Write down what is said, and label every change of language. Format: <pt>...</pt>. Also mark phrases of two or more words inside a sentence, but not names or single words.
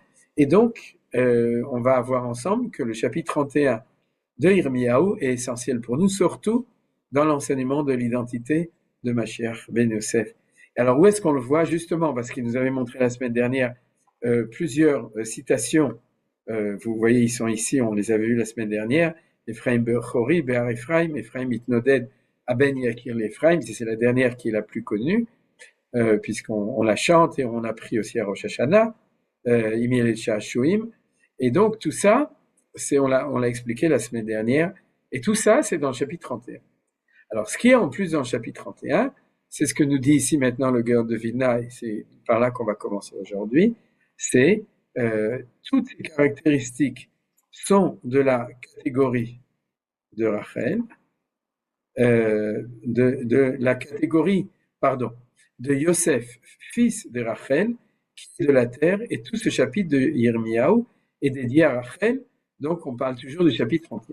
<fr>Et donc, on va voir ensemble que le chapitre 31 de Yirmiyahu est essentiel pour nous, surtout dans l'enseignement de l'identité de Mashiach ben Yosef. Alors, où est-ce qu'on le voit? Justement, parce qu'il nous avait montré la semaine dernière plusieurs citations. Vous voyez, ils sont ici, on les avait vus la semaine dernière.</fr> <he>אפרים בכורי, באר אפרים, אפרים התנודד, הבן יקיר לאפרים,</he> <fr>c'est la dernière qui est la plus connue, puisqu'on la chante et on a pris aussi à Rosh Hashanah, Imil et Sha'ashuim. Et donc, tout ça, on l'a expliqué la semaine dernière, et tout ça, c'est dans le chapitre 31. Alors, ce qui est en plus dans le chapitre 31, c'est ce que nous dit ici maintenant le Gaon de Vilna, et c'est par là qu'on va commencer aujourd'hui, c'est toutes ces caractéristiques sont de la catégorie de Rachel, de la catégorie, de Yosef, fils de Rachel, qui est de la terre, et tout ce chapitre de Yirmiyahu est dédié à Rachel, donc on parle toujours du chapitre 31.</fr>